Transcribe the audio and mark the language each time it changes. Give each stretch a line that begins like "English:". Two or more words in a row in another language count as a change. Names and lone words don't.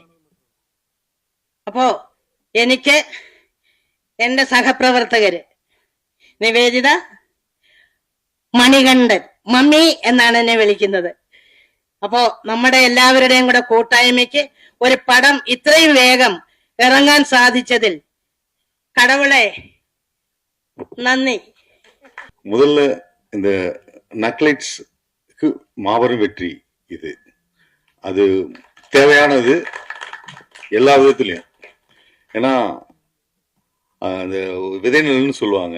Malayalam: അപ്പോ എനിക്ക് എന്റെ സഹപ്രവർത്തകര് നിവേദിത, മണികണ്ഠൻ, മമ്മി എന്നാണ് എന്നെ വിളിക്കുന്നത്. അപ്പോ നമ്മുടെ എല്ലാവരുടെയും കൂടെ കൂട്ടായ്മയ്ക്ക് ഒരു പടം ഇത്രയും വേഗം ഇറങ്ങാൻ സാധിച്ചതിൽ
Tamil: கடவுளே நன்றி. முதல்ல இந்த நக்லைட்ஸ்க்கு மாபெரும் வெற்றி இது. அது தேவையானது எல்லா விதத்திலையும். ஏன்னா அந்த விதைநிலன்னு சொல்லுவாங்க.